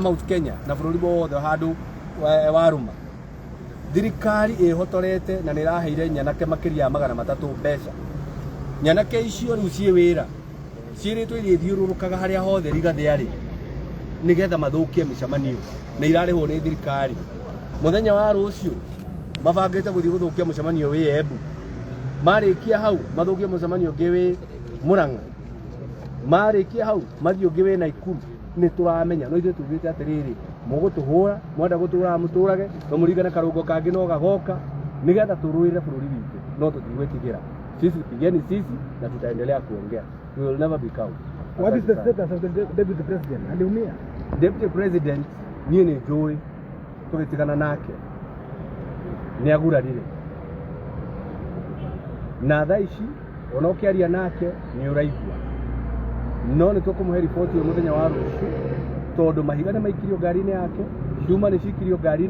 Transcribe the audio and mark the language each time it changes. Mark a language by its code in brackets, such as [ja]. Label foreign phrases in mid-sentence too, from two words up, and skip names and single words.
[ki] Mount Kenya na bũrũri wothe handu waruma thirikari ihotorete na niraheire nyanake makiria ya 300 mbeca nyanake icio riu cie wira ciiritwe ithiururukaga haria hothe Rigathi ari nigetha mathukie micemanio na irarihwo ni thirikari muthenya wa rucio mabangite guthii guthukia mucemanio wi Embu marikia hau mathukie mucemanio ngi wi Murang'a marikia hau mathii ungi wi Naikuru ni turamenya no ithuĩ tugite atiriri mugutuhura mwenda gutura muturage no murigana karungo kangi no gagoka nigetha turuire bũrũri witũ no tutigwitigira [sw] sisi pigeni sisi na tutaendelea kuongea [en] we will never be cowed. What is the status of the deputy president? Aliumia deputy president [ki] niĩ nĩ njũĩ tũgĩtigana nake nĩ agurarire na thaa ici ona ũkĩaria nake nĩ ũraigua no nĩ tũkũmũhe riboti mũthenya wa rũciũ tondu mahiga nĩ maikirio ngari-inĩ yake cuma nĩ cikirio ngari-inĩ